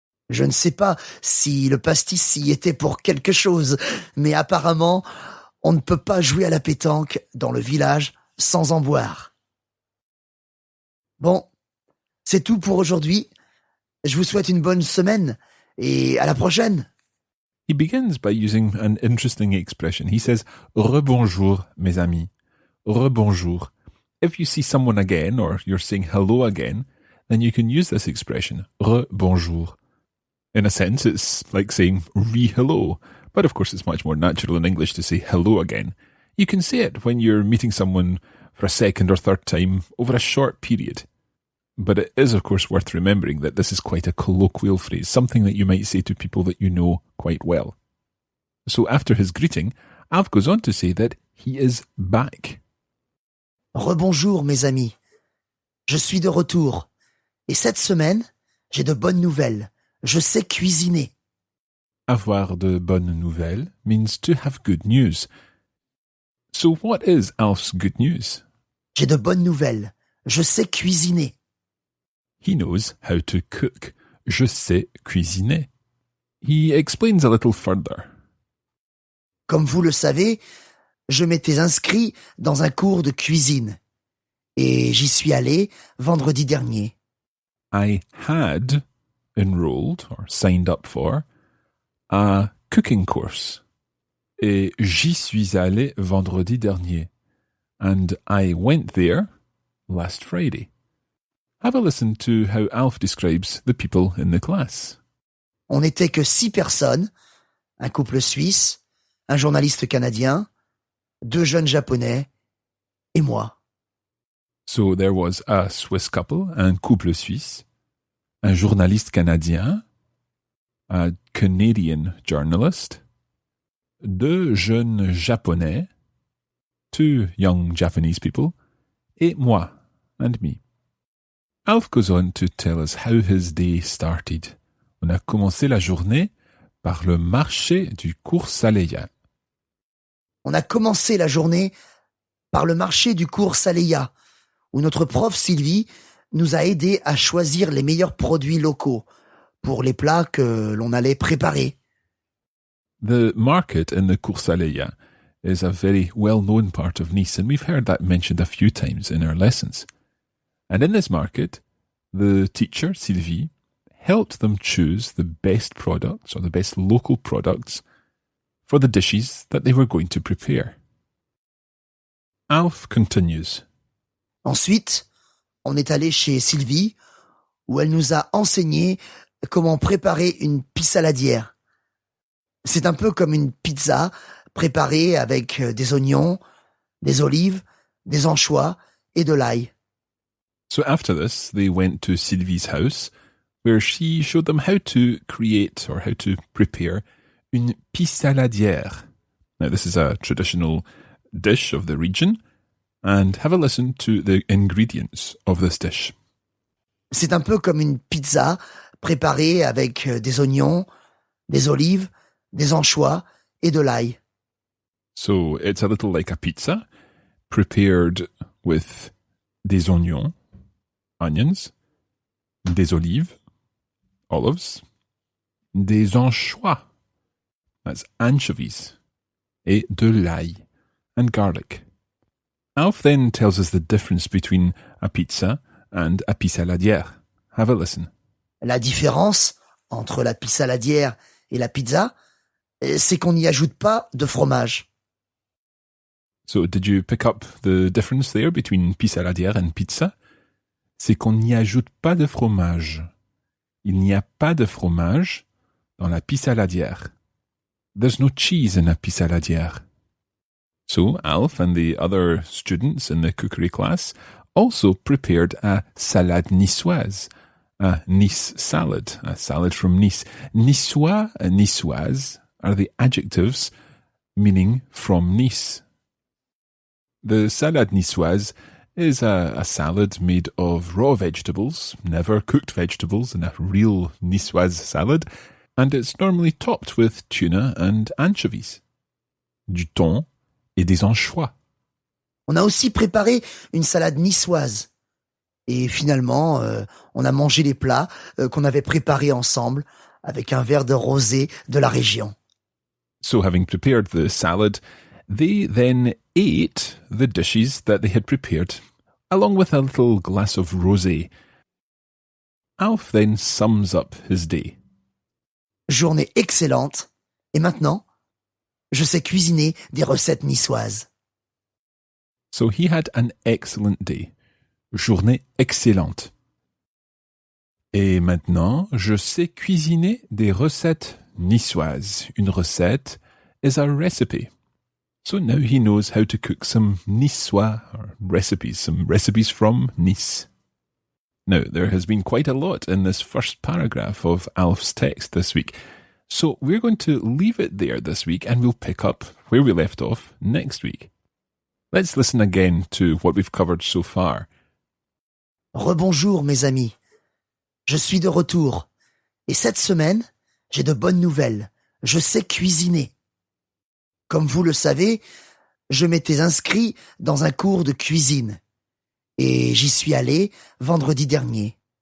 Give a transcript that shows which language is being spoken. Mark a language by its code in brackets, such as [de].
[fr] Je ne sais pas si le pastis y était pour quelque chose, mais apparemment, on ne peut pas jouer à la pétanque dans le village sans en boire. Bon, c'est tout pour aujourd'hui. Je vous souhaite une bonne semaine et à la prochaine. [en] He begins by using an interesting expression. He says, [fr] "Rebonjour, mes amis." [en] Rebonjour. If you see someone again or you're saying hello again, then you can use this expression, rebonjour. In a sense, it's like saying re-hello, but of course it's much more natural in English to say hello again. You can say it when you're meeting someone for a second or third time over a short period. But it is, of course, worth remembering that this is quite a colloquial phrase, something that you might say to people that you know quite well. So after his greeting, Alf goes on to say that he is back. [fr] Rebonjour mes amis. Je suis de retour. Et cette semaine, j'ai de bonnes nouvelles. Je sais cuisiner. Avoir de bonnes nouvelles [en] means to have good news. So what is Alf's good news? [fr] J'ai de bonnes nouvelles. Je sais cuisiner. [en] He knows how to cook. [fr] Je sais cuisiner. [en] He explains a little further. [fr] Comme vous le savez, je m'étais inscrit dans un cours de cuisine. Et j'y suis allé vendredi dernier. [en] I had enrolled or signed up for a cooking course. [fr] Et j'y suis allé vendredi dernier. [en] And I went there last Friday. Have a listen to how Alf describes the people in the class. [fr] On n'était que 6 personnes, un couple suisse, un journaliste canadien, 2 jeunes japonais et moi. [en] So there was a Swiss couple, [fr] un couple suisse, un journaliste canadien, [en] a Canadian journalist, [fr] 2 jeunes japonais, [en] 2 young Japanese people, [fr] et moi, [en] and me. Alf goes on to tell us how his day started. [fr] On a commencé la journée par le marché du cours Saleya. On a commencé la journée par le marché du cours Saleya, où notre prof Sylvie nous a aidés à choisir les meilleurs produits locaux pour les plats que l'on allait préparer. [en] The market in the cours Saleya is a very well-known part of Nice, and we've heard that mentioned a few times in our lessons. And in this market, the teacher, Sylvie, helped them choose the best products or the best local products for the dishes that they were going to prepare. Alf continues. [fr] Ensuite, on est allé chez Sylvie, où elle nous a enseigné comment préparer une pissaladière. C'est un peu comme une pizza préparée avec des oignons, des olives, des anchois et de l'ail. [en] So after this, they went to Sylvie's house, where she showed them how to create or how to prepare une pissaladière. Now, this is a traditional dish of the region, and have a listen to the ingredients of this dish. [fr] C'est un peu comme une pizza préparée avec des oignons, des olives, des anchois et de l'ail. [en] So it's a little like a pizza, prepared with [fr] des oignons, [en] onions, [fr] des olives, [en] olives, [fr] des anchois, [en] that's anchovies, [fr] et de l'ail, [en] and garlic. Alf then tells us the difference between a pizza and a pissaladière. Have a listen. [fr] La différence entre la pissaladière et la pizza, c'est qu'on n'y ajoute pas de fromage. [en] So did you pick up the difference there between pissaladière and pizza? [fr] C'est qu'on n'y ajoute pas de fromage. Il n'y a pas de fromage dans la pissaladière. [en] There's no cheese in a pissaladière. So Alf and the other students in the cookery class also prepared a salade niçoise, a Nice salad, a salad from Nice. Niçois and niçoise are the adjectives meaning from Nice. The salade niçoise is a salad made of raw vegetables, never cooked vegetables in a real niçoise salad, and it's normally topped with tuna and anchovies, [fr] du thon et des anchois. On a aussi préparé une salade niçoise. Et finalement, on a mangé les plats qu'on avait préparés ensemble avec un verre de rosé de la région. [en] So having prepared the salad, they then ate the dishes that they had prepared, along with a little glass of rosé. Alf then sums up his day. [fr] Journée excellente. Et maintenant, je sais cuisiner des recettes niçoises. [en] So he had an excellent day. [fr] Journée excellente. Et maintenant, je sais cuisiner des recettes niçoises. Une recette [en] is a recipe. So now he knows how to cook some niçois or recipes, some recipes from Nice. Now, there has been quite a lot in this first paragraph of Alf's text this week. So we're going to leave it there this week and we'll pick up where we left off next week. Let's listen again to what we've covered so far. [fr] Rebonjour mes amis, je suis de retour et cette semaine, j'ai de bonnes nouvelles, je sais cuisiner. Comme vous le savez, je m'étais inscrit dans un cours de cuisine et j'y suis allé vendredi dernier.